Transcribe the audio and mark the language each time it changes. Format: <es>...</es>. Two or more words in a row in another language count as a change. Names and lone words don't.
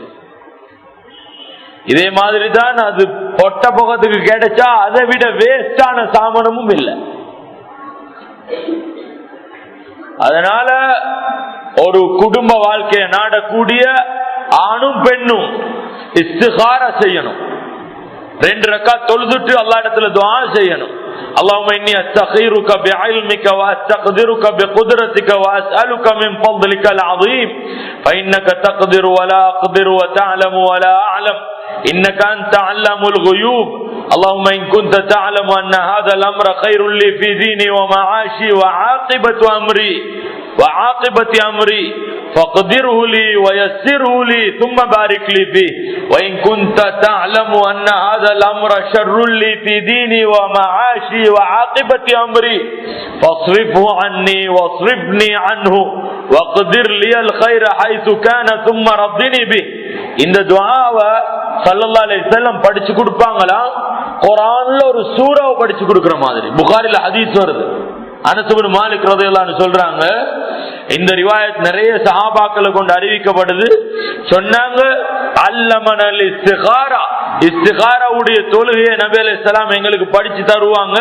<ta>இதே மாதிரி தான் அது பொட்ட போகத்துக்கு கிடைச்சா அதை விட வேஸ்டான சாமனமும் இல்லை. அதனால ஒரு குடும்ப வாழ்க்கையை நாடக்கூடிய ஆணும் பெண்ணும் இஸ்திகாரா செய்யணும். 2 ரக்காத் தொழுதுட்டு அல்லாஹ் இடத்துல துஆ செய்யணும்.</ta> <ar>اللهم إني أستخيرك بعلمك وأستقدرك بقدرتك وأسألك من فضلك العظيم فإنك تقدر ولا أقدر وتعلم ولا أعلم إنك أنت علام الغيوب اللهم إن كنت تعلم أن هذا الأمر خير لي في ديني ومعاشي وعاقبة أمري فاقدره لي ويسره لي ثم بارك لي فيه وإن كنت تعلم أن هذا الأمر شر لي في ديني ومعاشي وعاقبة أمري فاصرفه عني واصرفني عنه واقدر لي الخير حيث كان ثم ردني به.</ar> <ta>இந்த துஆவை</ta> <ar>صلى الله عليه وسلم</ar> <ta>படிச்சு கொடுப்பாங்களா, குர்ஆன்ல ஒரு சூராவை படிச்சு கொடுக்கிற மாதிரி. புகாரில ஹதீஸ் வருது. அனஸ் இப்னு மாலிக்</ta> <ar>رضي الله عنه</ar> <ta>சொல்றாங்க, இந்த ரிவாயத் நிறைய சஹாபாக்களை கொண்டு அறிவிக்கப்படுது. சொன்னாங்க,</ta> <ar>علمنا الاستخارة,</ar> <ta>இஸ்திகாராவுடைய தொழுகையை நபி அலைஹிஸ்ஸலாம் எங்களுக்கு படிச்சு தருவாங்க.</ta>